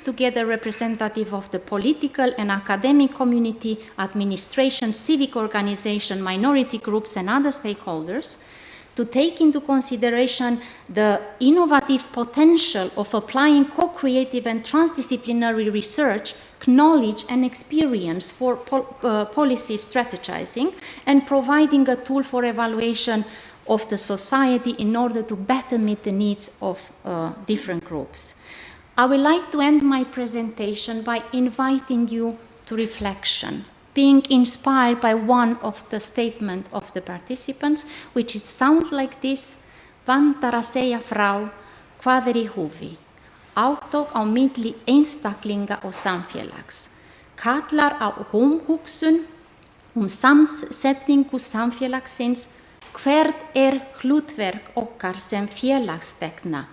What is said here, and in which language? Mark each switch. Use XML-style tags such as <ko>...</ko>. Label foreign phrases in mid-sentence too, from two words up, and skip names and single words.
<en>together representatives of the political and academic community, administration, civic organization, minority groups, and other stakeholders, to take into consideration the innovative potential of applying co-creative and transdisciplinary research, knowledge, and experience for policy strategizing, and providing a tool for evaluation of the society in order to better meet the needs of different groups. I would like to end my presentation by inviting you to reflection, being inspired by one of the statements of the participants, which it sounds like this:</en> <is>vantar að segja frá hvað í húfi, átök á milli einstaklinga og samfélags, kallar á hugsun samsetningu samfélagsins. Hvert hlutverk okkar sem félagsþegna?</is>